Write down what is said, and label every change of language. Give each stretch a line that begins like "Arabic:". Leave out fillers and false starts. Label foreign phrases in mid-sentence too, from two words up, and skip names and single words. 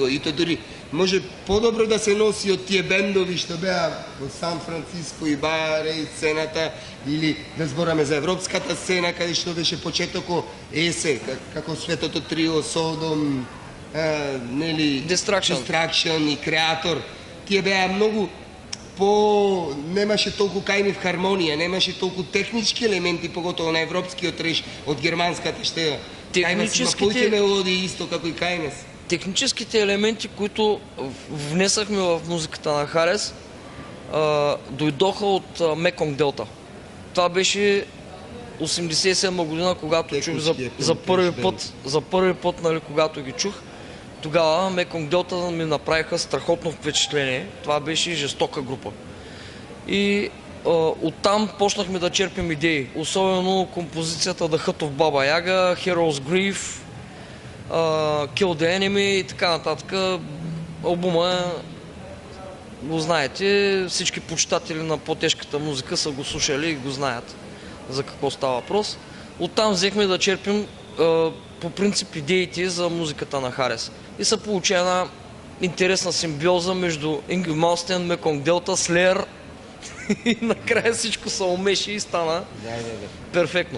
Macedonian: И то дури може подобро да се носи од тие бендови што беа во Сан Франциско и Баре и сцената, или да збораме за европската сцена, каде што беше почетоко ЕСЕ, како Светото трио, Содом, нели, Destruction и Креатор. Тие беа многу немаше толку кај нив хармонија, немаше толку технички елементи, поготово на европскиот треш од германската штеја. Кај нас има повеќе мелодии исто како и кај нас.
Bulgarian: Техническите елементи, които внесахме в музиката на Харес, дойдоха от Меконг Делта. Това беше 87 година, когато чух за първи път, нали, когато ги чух. Тогава Меконг Делта ми направиха страхотно впечатление. Това беше жестока група. И оттам почнахме да черпим идеи. Особено композицията The Hut of Baba Yaga, Heroes Grief, Kill the Enemy и така нататък. Албума, го знаете, всички почитатели на по-тежката музика са го слушали и го знаят за какво става въпрос. Оттам взехме да черпим по принцип идеите за музиката на Харес. И се получи една интересна симбиоза между Ингви Малстен, Меконг Делта, Слеер и накрая всичко се умеши и стана перфектно.